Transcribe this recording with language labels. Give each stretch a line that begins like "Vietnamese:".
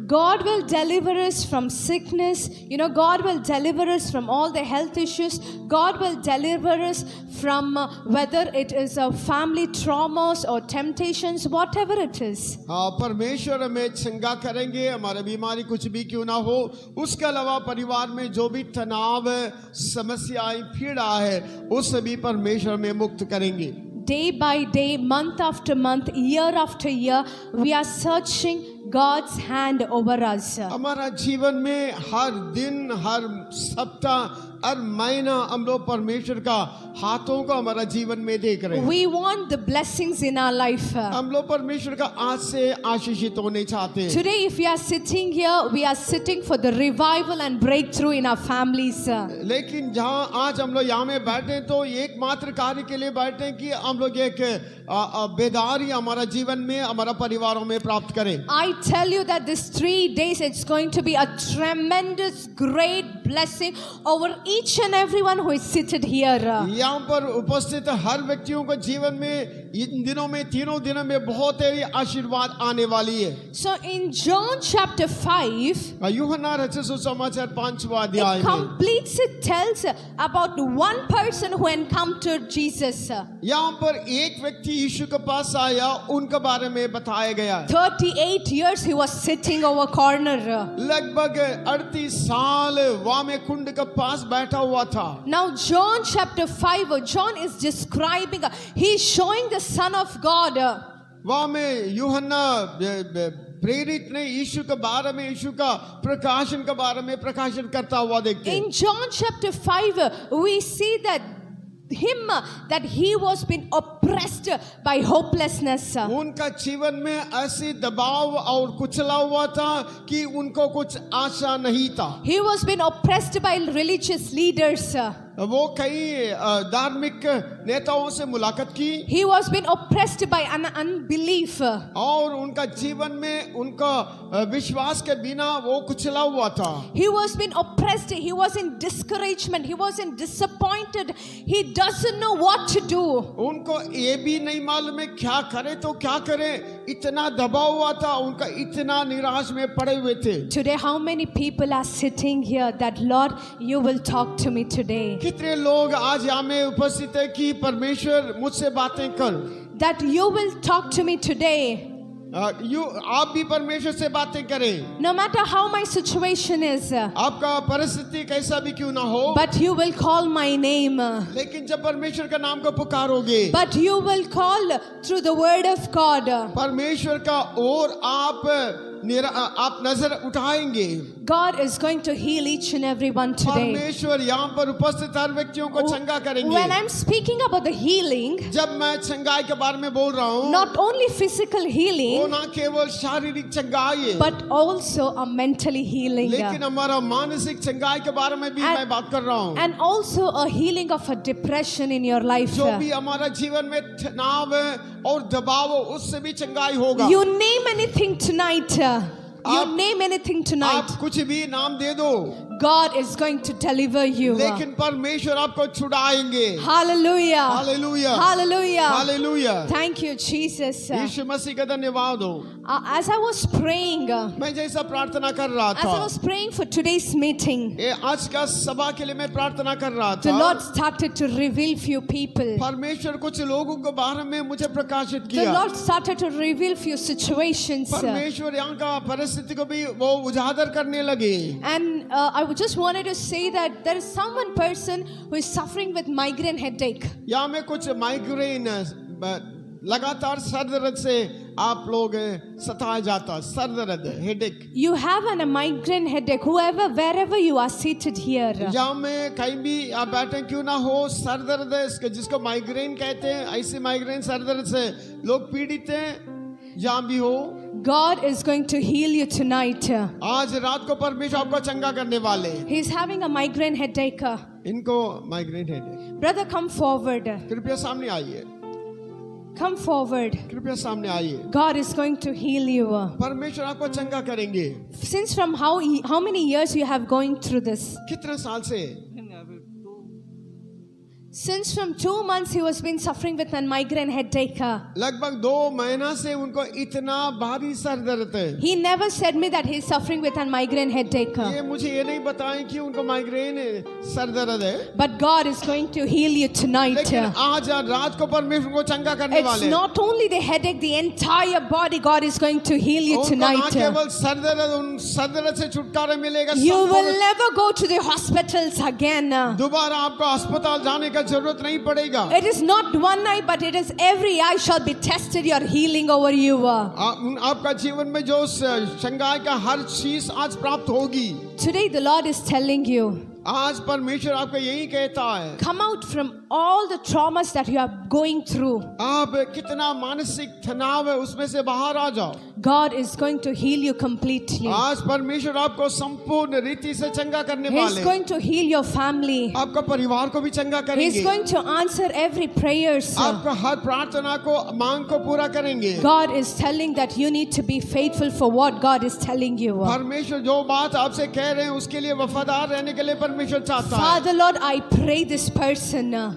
English: God will deliver us from sickness. You know, God will deliver us from all the health issues. God will deliver us from whether it is family traumas or temptations, whatever it is.
Hindi: परमेश्वर हमें चंगा करेंगे, हमारी बीमारी कुछ भी क्यों ना हो. उसके अलावा परिवार में जो भी तनाव, समस्याएं, पीड़ा है, उससे भी परमेश्वर हमें मुक्त करेंगे.
English: Day by day, month after month, year after year, we are searching God's hand over us.
Hindi: हमारा जीवन में हर दिन, हर सप्ताह, हर महीना हम लोग परमेश्वर का हाथों को हमारा जीवन में देख रहे हैं.
English: We want the blessings in our life.
Hindi: हम लोग परमेश्वर का आज से आशीषित होने चाहते हैं.
English: Today, if we are sitting here, we are sitting for the revival and breakthrough in our families.
Hindi: लेकिन जहाँ आज हम लोग यहाँ में बैठे हैं तो एकमात्र कार्य के लिए बैठे हैं कि हम लोग एक बेदारी हमारा जीवन में, हमारा परिवारों में प्राप्त करें.
English: I tell you that this 3 days it's going to be a tremendous, great blessing over each and everyone who is seated here.
Hindi: यहाँ पर उपस्थित हर व्यक्तियों को जीवन में इन दिनों में, तीनों दिनों में बहुत ही आशीर्वाद आने वाली है.
English: So in John chapter 5,
Hindi: यूहन्ना रचित सुसमाचार 5वां अध्याय
English: it
Hindi: में
English: completes, it tells about one person who encountered Jesus.
Hindi: यहाँ पर एक व्यक्ति यीशु के पास आया, उनके बारे में बताया गया है.
English: 38 years he was sitting over corner.
Hindi: लगभग 38 साल वहाँ में कुंड के पास बैठा हुआ था.
English: Now John chapter 5, John is describing, he is showing the Son of God.
Hindi: वहाँ में यूहन्ना प्रेरित ने यीशु के बारे में, यीशु का प्रकाशन के बारे में प्रकाशन करता हुआ देखते हैं.
English: In John chapter 5, we see that he was being oppressed by hopelessness.
Hindi: उनका जीवन में ऐसी दबाव और कुचला हुआ था कि उनको कुछ आशा नहीं था.
English: He was being oppressed by religious leaders.
Hindi: वो कई धार्मिक नेताओं से मुलाकात की.
English: He was being oppressed by an unbelief.
Hindi: और उनका जीवन में उनका विश्वास के बिना वो कुचला हुआ था.
English: He was being oppressed. He was in discouragement. He was in disappointed. He doesn't know what to do.
Hindi: उनको ये भी नहीं मालूम है क्या करे तो क्या करे. इतना दबाव हुआ था, उनका इतना निराश में पड़े हुए थे.
English: Today, how many people are sitting here that Lord, you will talk to me today?
Hindi: कितने लोग आज यहाँ में उपस्थित है कि परमेश्वर मुझसे बातें कर.
English: That you will talk to me today.
Hindi: आप भी परमेश्वर से बातें करें.
English: No matter how my situation is.
Hindi: आपका परिस्थिति कैसा भी क्यों ना हो.
English: But you will call my name.
Hindi: लेकिन जब परमेश्वर का नाम को पुकारोगे.
English: But you will call through the word of God.
Hindi: परमेश्वर का और आप नजर उठाएंगे.
English: God is going to heal each and every one today.
Hindi: परमेश्वर यहाँ पर उपस्थित हर व्यक्तियों को चंगा करेंगे.
English: When I'm speaking about the healing,
Hindi: जब मैं चंगाई के बारे में बोल रहा हूँ,
English: not only physical healing,
Hindi: वो ना केवल शारीरिक चंगाई है,
English: but also a mentally healing.
Hindi: लेकिन हमारा मानसिक चंगाई के बारे में भी मैं बात कर रहा हूँ.
English: And also a healing of a depression in your life.
Hindi: जो भी हमारा जीवन में तनाव और दबाव हो, उससे भी चंगाई होगा.
English: You name anything tonight. You name anything tonight.
Hindi: आप कुछ भी नाम दे दो.
English: God is going to deliver you.
Hindi: लेकिन परमेश्वर आपको छुड़ाएंगे।
English: Hallelujah.
Hindi: Hallelujah,
English: Hallelujah.
Hindi: Hallelujah.
English: Thank you, Jesus.
Hindi: यीशु मसीह का धन्यवाद हो।
English: As I was praying,
Hindi: मैं जैसा प्रार्थना कर रहा
English: as I
Hindi: था,
English: was praying for today's meeting,
Hindi: ये आज का सभा के लिए मैं प्रार्थना कर रहा
English: the
Hindi: था।
English: Lord started to reveal few people.
Hindi: परमेश्वर कुछ लोगों के बारे में मुझे प्रकाशित
English: The
Hindi: किया।
English: Lord started to reveal few situations.
Hindi: परमेश्वर यहाँ का परिस्थिति को भी वो उजागर करने लगे।
English: And I just wanted to say that there is one person who is suffering with migraine headache.
Hindi: यहाँ में कुछ माइग्रेन लगातार सर दर्द से आप लोग सताया जाता, सर दर्द, headache.
English: You have a migraine headache, wherever you are seated here.
Hindi: यहाँ में कहीं भी आप बैठे क्यों ना हो, सर दर्द है जिसको माइग्रेन कहते हैं, ऐसे माइग्रेन सर दर्द से लोग पीड़ित हैं, जहाँ भी हो।
English: God is going to heal you tonight.
Hindi: आज रात को परमेश्वर आपको चंगा करने वाले।
English: He is having a migraine headache.
Hindi: इनको migraine headache.
English: Brother, come forward.
Hindi: कृपया सामने आइए,
English: Come forward.
Hindi: कृपया सामने आइए।
English: God is going to heal you.
Hindi: परमेश्वर आपको चंगा करेंगे।
English: Since from how many years you have going through this?
Hindi: कितने साल से?
English: Since from 2 months he was been suffering with a migraine headache.
Hindi: लगभग 2 महीना से उनको इतना भारी सर दर्द है।
English: He never said me that he is suffering with a migraine headache.
Hindi: ये मुझे ये नहीं बताएं कि उनको माइग्रेन सर दर्द है।
English: But God is going to heal you tonight.
Hindi: लेकिन आज रात को परमेश्वर को चंगा करने
English: It's
Hindi: वाले।
English: not only the headache, the entire body. God is going to heal you
Hindi: उनको ना
English: tonight.
Hindi: केवल सर दर्द, उन सर दर्द से छुटकारा मिलेगा।
English: You will never go to the hospitals again.
Hindi: दोबारा आपको अस्पताल जाने का जरूरत नहीं पड़ेगा।
English: It is not one eye, but it is every eye shall be tested. Your healing over you.
Hindi: आपका जीवन में जो शंगाई का हर चीज आज प्राप्त होगी।
English: Today the Lord is telling you,
Hindi: आज परमेश्वर आपको यही कहता है,
English: come out from all the traumas that you are going through.
Hindi: आप कितना मानसिक तनाव है उसमें से बाहर आ जाओ।
English: God is going to heal you completely.
Hindi: आज परमेश्वर आपको संपूर्ण रीति से चंगा करने
English: He is
Hindi: वाले।
English: going to heal your family.
Hindi: आपका परिवार को भी चंगा
English: He
Hindi: करेंगे।
English: is going to answer every prayers.
Hindi: आपका हर प्रार्थना को मांग को पूरा करेंगे।
English: God is telling that you need to be faithful for what God is telling you.
Hindi: परमेश्वर जो बात आपसे कह रहे हैं उसके लिए वफादार रहने के लिए परमेश्वर चाहता है।
English: Father Lord, I pray this person.